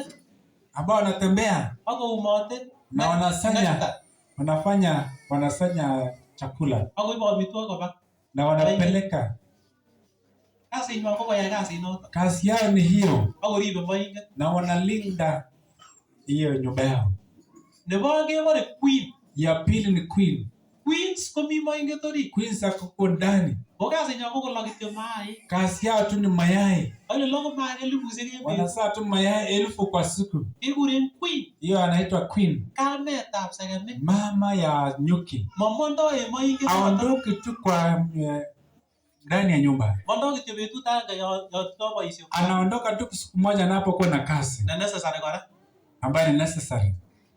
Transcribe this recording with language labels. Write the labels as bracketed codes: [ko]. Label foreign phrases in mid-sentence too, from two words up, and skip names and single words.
[sw] ambao wanatembea [kln] Ako umote. [sw] na wanasanya chakula [kln] Ako ibo amitwogik koba. [sw] na wanapeleka. [kln] Kasi inywa ko koyai kasi noto. [sw] Kazi yao ni hiyo [kln] Ako ribe moinget. [sw] na wanalinda hiyo nyumba yao. [kln] Nebo kebore queen. [sw] Ya pili ni queen. [kln] Queens komi moinget orit. Queens ako ndani. Ko kasi inywa ko kolok kityo mayai. [sw] Kazi yao tu ni mayai. [kln] Ole loko mayai elibushek eng. [sw] Wanazaa tu mayai 1000 kwa siku. [kln] Kikuren queen. [sw] Hiyo anaitwa queen. [kln] Kametab sekemik. [sw] Mama ya nyuki. [kln] Mamondo e moinget. [sw] Aondoki tu kwa ndani ya nyumba. [kln] Mondo kityo betut age yo boisio. [sw] Anaondoka tu siku moja anapokuwa na kazi [kln] Na necessary kora. [sw] ambayo ni necessary.